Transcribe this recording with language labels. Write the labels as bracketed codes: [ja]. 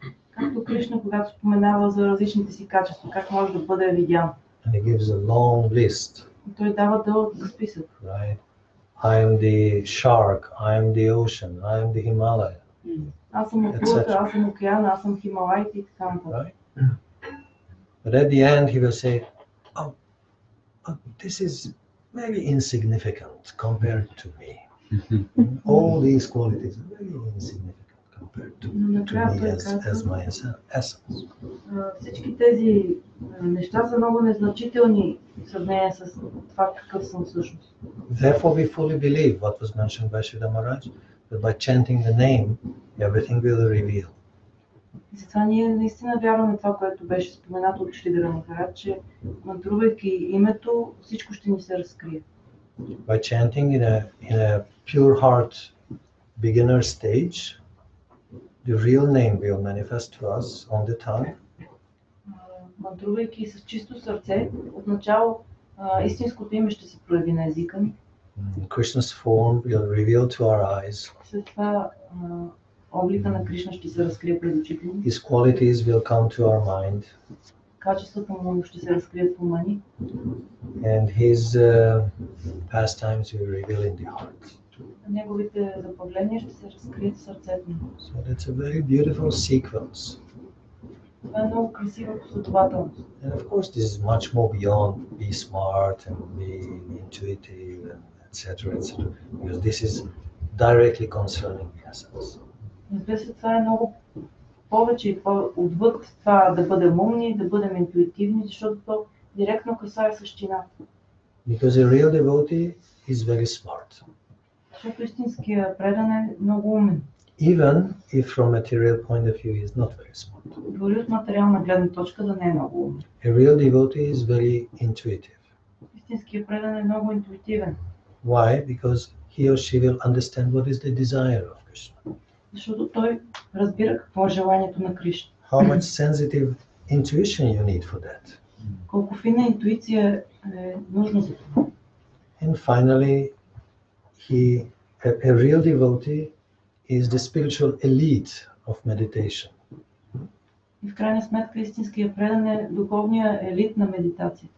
[bg] Както Кришна, когато споменава за различните си качества, как може да бъде видян. [en] And he gives a long list. [bg] Той дава дълъг списък. [en] Right? I am the shark, I am the ocean, I am the Himalaya. [bg] Аз съм акулата, аз съм океана, аз съм Хималаите и така нататък. [en] But at the end he will say, oh, this is very insignificant compared to me. All these qualities are very insignificant compared to me as my essence. [bg] Всички тези неща са много незначителни в сравнение с това какъв съм всъщност. [en] Therefore we fully believe what was mentioned by Шридера Махарадж, that by chanting the name, everything will reveal. [bg] Затова ние наистина вярваме това, което беше споменато от Шридера Махарадж, че мантрувайки името, всичко ще ни се разкрие. [en] By chanting in a pure heart beginner stage, the real name will manifest to us on the tongue. [bg] Мантрувайки с чисто сърце, отначало истинското име ще се прояви на езика ни. [en] Krishna's form will reveal to our eyes. [bg] След това облика на Кришна ще се разкрие пред очите ни. [en] His qualities will come to our mind. [bg] Качествата му ще се разкрият в ума ни. [en] And his pastimes will reveal in the heart. [bg] Неговите забавления ще се разкрият в сърцето ни. [en] So that's a very beautiful sequence. [bg] Това е много красива последователност. [en] And of course this is much more beyond be smart and be intuitive and etc. Because this is directly concerning the essence. [bg] Разбира се, това е много повече и отвъд това да бъдем умни, да бъдем интуитивни, защото то директно касае същината. [en] Because a real devotee is very smart. [bg] Защото истинския предан е много умен. [en] Even if from material point of view he is not very smart. [bg] Дори от материална гледна точка да не е много умен. [en] A real devotee is very intuitive. [bg] Истинският предан е много интуитивен. [en] Why? Because he or she will understand what is the desire of Krishna. [bg] Защото той разбира какво е желанието на Кришна. [en] How much sensitive intuition you need for that. [bg] Колко фина интуиция е нужна за това. [en] And finally, a real devotee is the spiritual elite of meditation. [bg] И в крайна сметка истинският предан е духовния елит на медитация.